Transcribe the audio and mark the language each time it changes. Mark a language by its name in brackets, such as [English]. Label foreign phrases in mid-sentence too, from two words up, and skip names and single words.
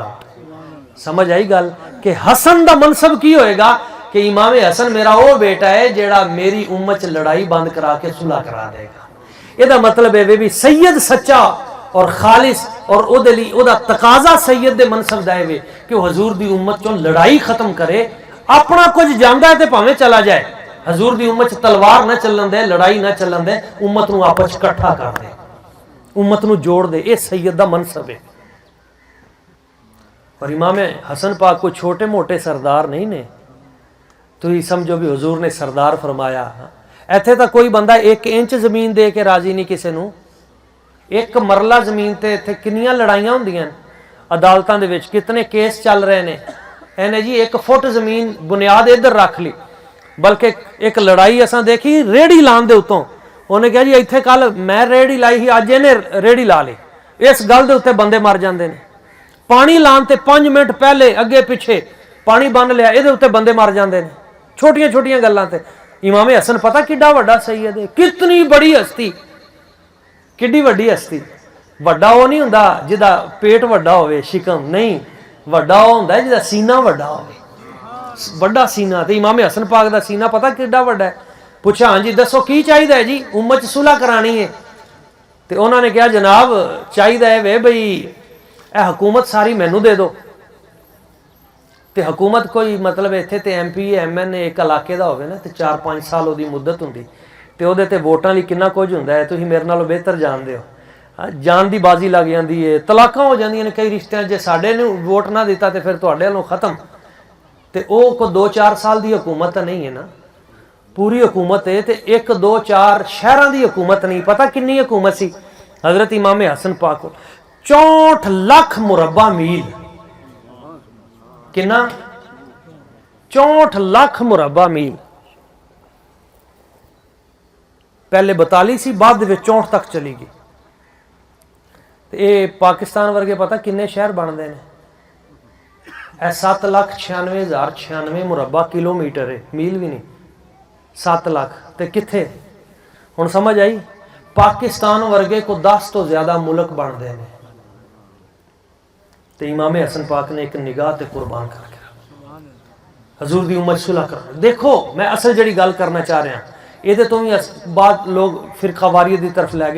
[Punjabi] سمجھ آئی گل کہ حسن دا منصب کی ہوئے گا کہ امام حسن میرا وہ بیٹا ہے جیڑا میری امت لڑائی بند کرا کے صلح کرا دے گا. یہ مطلب ہے بھی سید سچا اور خالص اور او دلی او دا تقاضا سید دے منصب دائے وے کہ حضور دی امت چوں لڑائی ختم کرے. اپنا کچھ جاندا ہے تے پاویں چلا جائے، حضور دی امت تلوار نہ چلن دے، لڑائی نہ چلن دے، امت نو آپس اکٹھا کر دے، امت نو جوڑ دے. اے سید دا منصب ہے. اور امام حسن پاک کوئی چھوٹے موٹے سردار نہیں نے. تو ہی سمجھو بھی حضور نے سردار فرمایا. ایتھے تا کوئی بندہ 1 انچ زمین دے کے راضی نہیں کسے نو. 1 مرلہ زمین تے ایتھے کنیاں لڑائیاں ہوندیاں عدالتاں دے وچ، کتنے کیس چل رہے نے. اینے جی 1 فٹ زمین بنیاد ادھر رکھ لی. بلکہ ایک لڑائی اساں دیکھی ریڑی لان دے اتوں، انہیں کہا جی ایتھے کل میں ریڑی لائی ہی، اج نے ریڑی لا لی. اس گل دے اتنے بندے مر جاندے نے. پانی لان تے 5 منٹ پہلے اگے پیچھے پانی بن لیا، یہ اتنے بندے مر جاندے نے چھوٹیاں چھوٹیاں گلاں تے. امام حسن پتہ کڈا وڈا سید ہے، کتنی بڑی ہستی، کڈی وڈی ہستی. وڈا وہ نہیں ہوندا جدا پیٹ وڈا ہوئے شکم، نہیں، وڈا وہ ہوندا جدا سینہ وڈا ہوئے، وڈا سینہ. تے امام حسن پاک دا سینہ پتہ کڈا وڈا ہے. پوچھا ہاں جی دسو کی چاہیے جی، امت صلح کرانی ہے. تے انہوں نے کہا جناب چاہیے وے بھئی اے حکومت ساری مینوں دے دو. تے حکومت کوئی مطلب ایتھے تے ایم پی ایم این اے ایک علاقے دا ہوئے نا تے 4-5 سال دی مدت ہوندی تے او دے تے ووٹاں لی کنا کچھ ہوندا ہے، تسی میرے نالوں بہتر جان دے ہو. جان دی بازی لگ جاندی ہے، طلاقاں ہو جاندیاں نے کئی رشتیاں. جے ساڈے نے ووٹ نہ دیتا تے پھر تہاڈے والوں ختم. تے او کو 2-4 سال دی حکومت نہیں ہے نا، پوری حکومت ہے. تے 1-2-4 شہراں دی حکومت نہیں. پتہ کنی حکومت سی حضرت امام حسن پاک کو؟ 64 لاکھ مربع میل. کنا؟ 64 لاکھ مربع میل. پہلے 42 سی، بعد وچ 64 تک چلی گئی. اے پاکستان ورگے پتہ کنے شہر بن دے نے؟ اے 7,96,096 مربع کلومیٹر ہے، میل بھی نہیں. 7 لاکھ تے کتھے؟ ہن سمجھ آئی؟ پاکستان ورگے کو 10 تو زیادہ ملک بن دے نے. تے امام حسن پاک نے ایک نگاہ تے قربان کر کے حضور دی امت صلح کر. دیکھو میں اصل جڑی گل کرنا چاہ رہا ہوں، یہ تو بھی بعد لوگ فرقہ واریت دی طرف لے گئے.